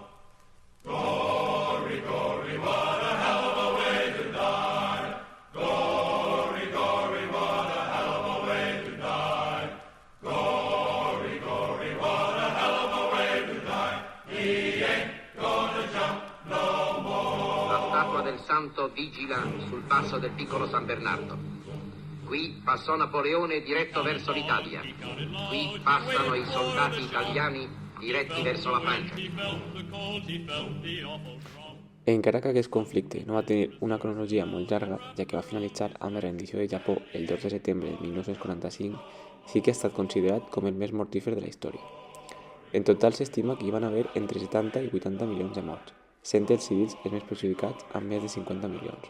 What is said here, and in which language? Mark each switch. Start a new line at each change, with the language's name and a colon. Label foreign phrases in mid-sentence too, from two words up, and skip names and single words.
English: Gory, gory, what a hell of a way to die. Gory, gory, what a hell of a way to die. Gory, gory, what a hell of a way to die. He ain't gonna jump no more.
Italian: La statua del santo vigila sul passo del piccolo San Bernardo. Qui passò Napoleone diretto verso l'Italia. Qui passano i soldati italiani diretti verso la Francia.
Catalan: Encara que aquest conflicte no va tenir una cronologia molt llarga, ja que va finalitzar amb la rendició de Japó el 2 de setembre de 1945, sí que ha estat considerat com el més mortífer de la història. En total s'estima que hi van haver entre 70 i 80 milions de morts, sent els civils els més perjudicats amb més de 50 milions.